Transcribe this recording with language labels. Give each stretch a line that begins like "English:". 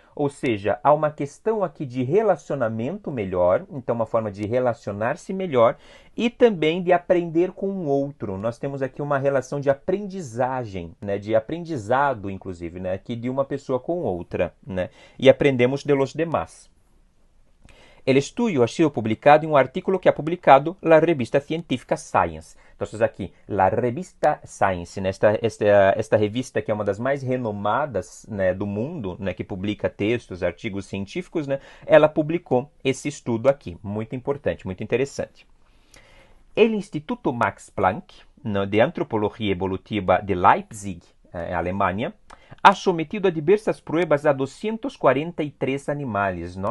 Portuguese: Ou seja, há uma questão aqui de relacionamento melhor, então uma forma de relacionar-se melhor e também de aprender com o outro. Nós temos aqui uma relação de aprendizagem, né, de aprendizado, inclusive, né, aqui de uma pessoa com outra, né, e
Spanish: aprendemos de los demás. El estudio ha sido publicado em um artículo que ha publicado la revista científica Science.
Portuguese: Então, aqui,
Spanish: la revista Science,
Portuguese: né? Esta revista que é uma das mais renomadas, né, do mundo, né, que publica textos, artigos científicos, né, ela publicou esse estudo aqui. Muito importante, muito interessante.
Spanish: El Instituto Max Planck, de Antropologia Evolutiva de Leipzig, Alemanha, ha sometido a diversas pruebas a 243 animais.